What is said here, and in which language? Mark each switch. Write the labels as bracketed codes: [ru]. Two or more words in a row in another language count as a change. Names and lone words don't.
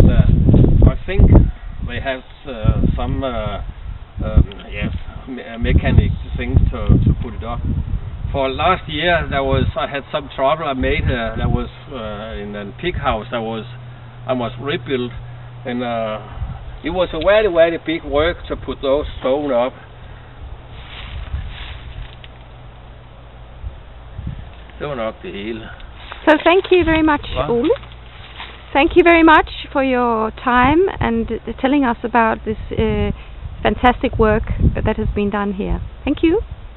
[en] I think they have some mechanic things to put it up. For last year I had some trouble. I made there was in a pig house I must rebuild, and it was a very big work to put those stone up. [da] Det var nok det hele. [en] So thank you very much, Ole. Thank you very much for your time and telling us about this fantastic work that has been done here. Thank you.